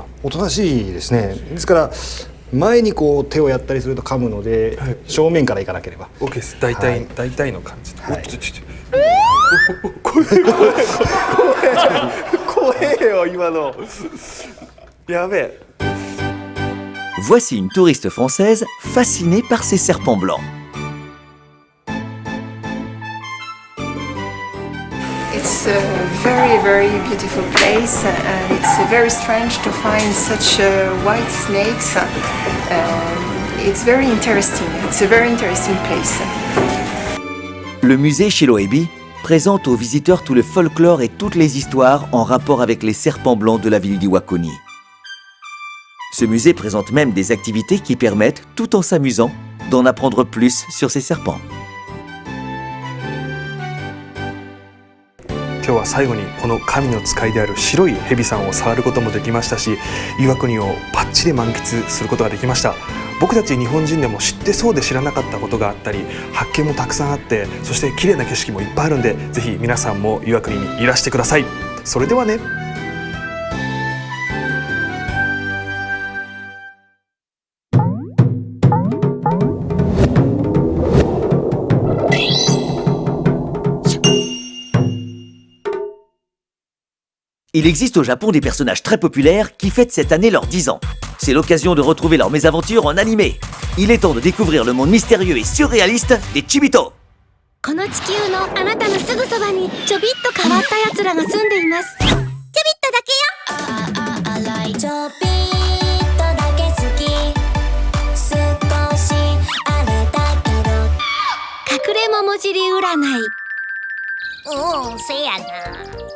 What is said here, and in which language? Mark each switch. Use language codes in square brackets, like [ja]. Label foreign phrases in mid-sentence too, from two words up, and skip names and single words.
[ja] おとなしいですね。ですから前にこう手をやったりすると噛むので、正面からいかなければ OK です。大体の感じで。怖えよ今の。やべえ。 [fr] Voici une touriste française fascinée par ces serpents blancs. [en] It's a very, very beautiful place, and it's very strange to find such white snakes. It's very interesting. It's a very interesting place. [fr] Le musée Shirohebi présente aux visiteurs tout le folklore et toutes les histoires en rapport avec les serpents blancs de la ville d'Iwakuni. Ce musée présente même des activités qui permettent, tout en s'amusant, d'en apprendre plus sur ces serpents. [ja] 今日は最後にこの神の使いである白い蛇さんを触ることもできましたし、岩国をバッチリ満喫することができました。僕たち日本人でも知ってそうで知らなかったことがあったり、発見もたくさんあって、そして綺麗な景色もいっぱいあるんで、ぜひ皆さんも岩国にいらしてください。それではね。 [fr] Il existe au Japon des personnages très populaires qui fêtent cette année leurs 10 ans. C'est l'occasion de retrouver leurs mésaventures en animé. Il est temps de découvrir le monde mystérieux et surréaliste des Chibito. [ja] この地球のあなたのすぐそばにちょびっと変わったやつらが住んでいます。ちょびっとだけよ。ちょびっとだけ好き。少しあれだけど。隠れ桃尻占い。せやな。